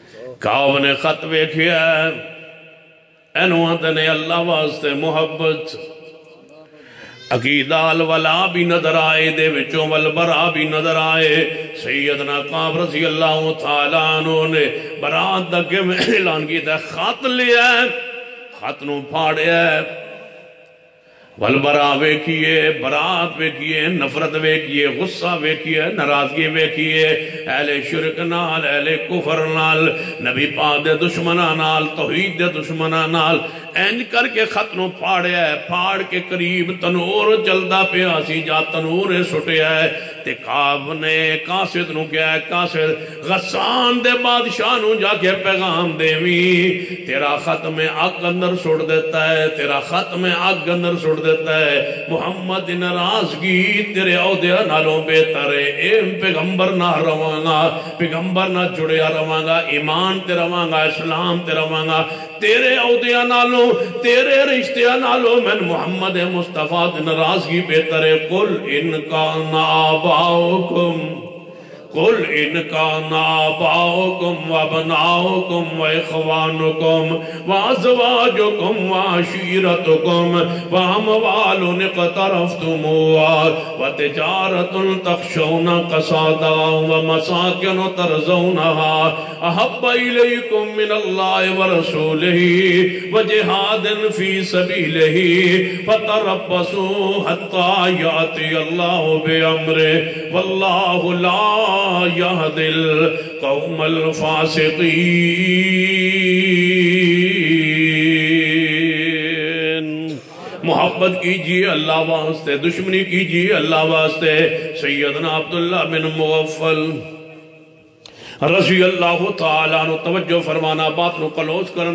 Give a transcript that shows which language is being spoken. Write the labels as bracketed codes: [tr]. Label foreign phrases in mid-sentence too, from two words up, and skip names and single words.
[pa] کعب نے خط ویکھیا ہے, اینو آتے نے اللہ واسطے محبت عقیدہ الولا بھی نظر آئے دے وچوں والبرا بھی نظر آئے سیدنا قاب [ar] رضی اللہ تعالیٰ عنہ [pa] نے برات دا کے اعلان کی تھا خط لیا ہے خط نو پھاڑیا ہے والبرا ویکھیے برات ویکھیے نفرت ویکھیے غصہ ویکھیے ناراضگی ویکھیے اہل شرک نال اہل کفر نال نبی پاک دے دشمناں نال توحید دے دشمناں نال اینج کر کے خط نو پھاڑیا ہے پھاڑ کے قریب تنور چلدا پیا سی جا تنور سٹیا ہے تے قاب نے قاصد نو کیا ہے قاصد غسان دے بادشاہ نو جا کے پیغام دیویں تیرا خط میں آگ اندر سٹ دیتا ہے تیرا خط میں آگ اندر سٹ دیتا ہے محمد ناراضگی تیرے عہدے نالوں بہتر ہے اے پیغمبر نہ رواں پیغمبر نہ جڑیا رواں گا ایمان تے رواں گا اسلام تے رواں گا تیرے عہدے نالوں تیرے رشتے نالوں میں محمد مصطفیٰ تے ناراضگی بہتر ہے [ar] قل ان کان آباؤکم قل ان کان آباؤکم وابناؤکم واخوانکم وازواجکم وعشیرتکم واموال اقترفتموها وتجارت تخشون قصادها ومساکن ترضونها احب الیکم من اللہ ورسولہ وجہاد فی سبیلہ فتربصوا حتی یاتی اللہ بامرہ واللہ لا يهدي القوم الفاسقين [pa] محبت کیجئے اللہ واسطے دشمنی کیجئے اللہ واسطے سیدنا عبداللہ بن مغفل [ar] رضی اللہ تعالیٰ عنہ [pa] توجہ فرمانا بات نو کلوز کرن